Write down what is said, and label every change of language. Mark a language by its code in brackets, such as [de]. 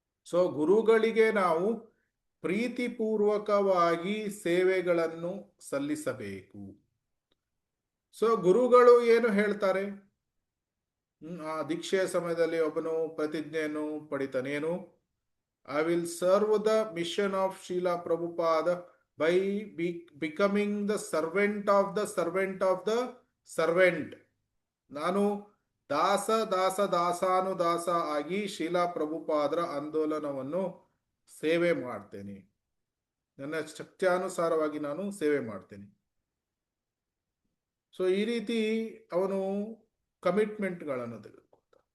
[kn] So ಗುರುಗಳಿಗೆ ನಾವು ಪ್ರೀತಿಪೂರ್ವಕವಾಗಿ ಸೇವೆಗಳನ್ನು ಸಲ್ಲಿಸಬೇಕು. ಸೊ ಗುರುಗಳು ಏನು ಹೇಳ್ತಾರೆ, ಆ ದೀಕ್ಷೆಯ ಸಮಯದಲ್ಲಿ ಒಬ್ಬನು ಪ್ರತಿಜ್ಞೆಯನ್ನು ಪಡಿತಾನೆ. ಏನು? [en] I will serve the mission of Srila Prabhupada by becoming the servant of the servant of the servant. [kn] ನಾನು ದಾಸಾನುದಾಸ ಆಗಿ ಶ್ರೀಲಾ ಪ್ರಭುಪಾದರ ಆಂದೋಲನವನ್ನು ಸೇವೆ ಮಾಡ್ತೇನೆ, ನನ್ನ ಶಕ್ತ್ಯಾನುಸಾರವಾಗಿ ನಾನು ಸೇವೆ ಮಾಡ್ತೇನೆ. ಸೊ ಈ ರೀತಿ ಅವನು ಕಮಿಟ್ಮೆಂಟ್ಗಳನ್ನು ತೆಗೆದುಕೊಂಡ.